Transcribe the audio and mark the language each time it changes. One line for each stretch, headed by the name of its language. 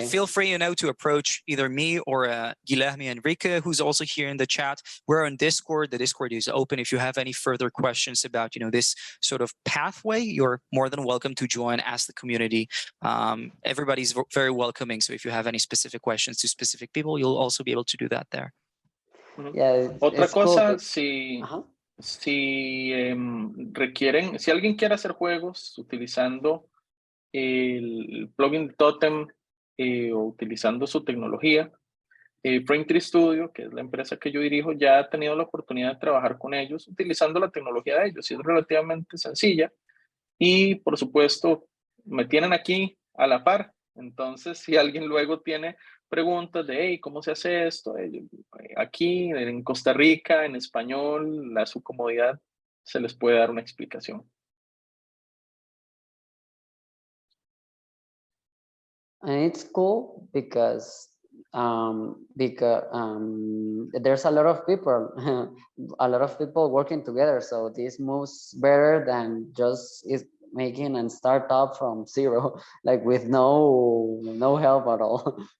English: And feel free, you know, to approach either me or Guilherme Enrique, who's also here in the chat. We're on Discord. The Discord is open. If you have any further questions about, you know, this sort of pathway, you're more than welcome to join, ask the community. Everybody's very welcoming. So if you have any specific questions to specific people, you'll also be able to do that there. Yeah,
Spanish: Otra cosa,
English: cool.
Spanish: si requieren, si alguien quiere hacer juegos utilizando el plugin de Totem o utilizando su tecnología, Frame Tree Studio, que es la empresa que yo dirijo, ya ha tenido la oportunidad de trabajar con ellos utilizando la tecnología de ellos, y es relativamente sencilla. Y por supuesto, me tienen aquí a la par. Entonces, si alguien luego tiene preguntas de, hey, ¿cómo se hace esto? Aquí en Costa Rica, en español, a su comodidad, se les puede dar una explicación.
English: And it's cool because there's a lot of people working together, so this moves better than just making a startup from zero, like with no help at all.